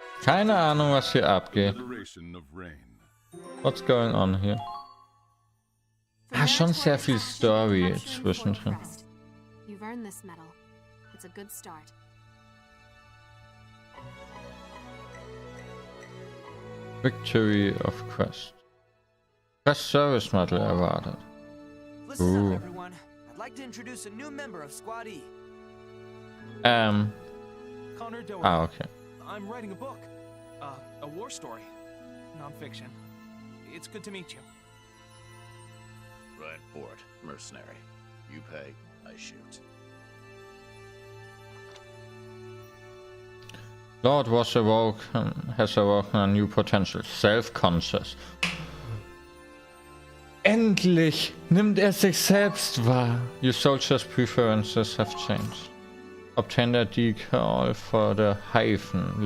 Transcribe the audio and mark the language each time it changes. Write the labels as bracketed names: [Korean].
[German] Keine Ahnung, was hier abgeht. [English] What's going on here? [German] Ah, schon sehr viel Story zwischendrin. [English] You've earned this medal. It's a good start. Victory of Quest. Quest Service Medal erwartet. Listen up, everyone. I'd like to introduce a new member of Squad E. Connor Doherty. Ah, okay. I'm writing a book. A war story. Non-fiction. It's good to meet you. Right, Port. Mercenary. You pay, I shoot. Lord has awoken a new potential. Self-conscious. [German] Endlich nimmt sich selbst wahr. [English] Your soldiers' preferences have changed. Obtain a decal for the Hyphen.